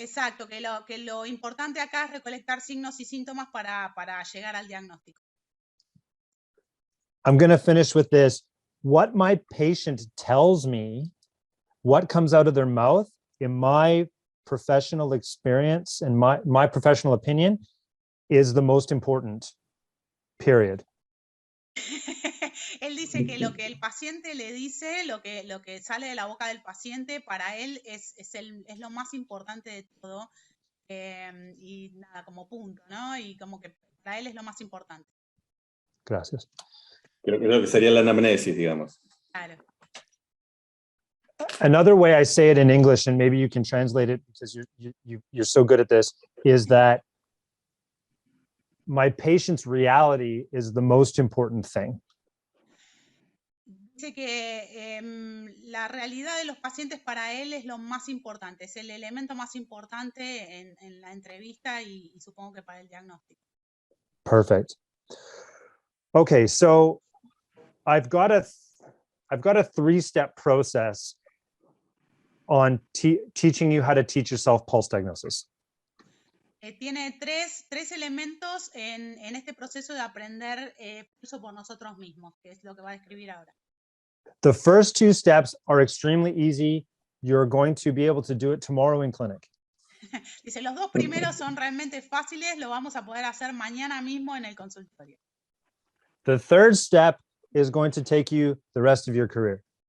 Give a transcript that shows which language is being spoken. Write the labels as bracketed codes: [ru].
[es] Exacto, que lo importante acá es recolectar signos y síntomas para llegar al diagnóstico. [en] I'm going to finish with this. What my patient tells me, what comes out of their mouth, in my professional experience and my professional opinion, is the most important, period. [es] Él dice que lo que el paciente le dice, lo que sale de la boca del paciente, para él es lo más importante de todo. Y nada, como punto, ¿no? Y como que para él es lo más importante. Gracias. Creo que sería la anamnesis, digamos. Claro. [en] Another way I say it in English, and maybe you can translate it because you're so good at this, is that my patient's reality is the most important thing. [es] Dice que la realidad de los pacientes para él es lo más importante, es el elemento más importante en la entrevista y supongo que para el diagnóstico. [en] Perfect. Okay, so I've got a 3-step process on teaching you how to teach yourself pulse diagnosis. [es] Tiene tres elementos en este proceso de aprender pulso por nosotros mismos, que es lo que va a describir ahora. [en] The first 2 steps are extremely easy. You're going to be able to do it tomorrow in clinic. [es] Dice, los 2 primeros son realmente fáciles, lo vamos a poder hacer mañana mismo en el consultorio. [en] The third step is going to take you the rest of your career.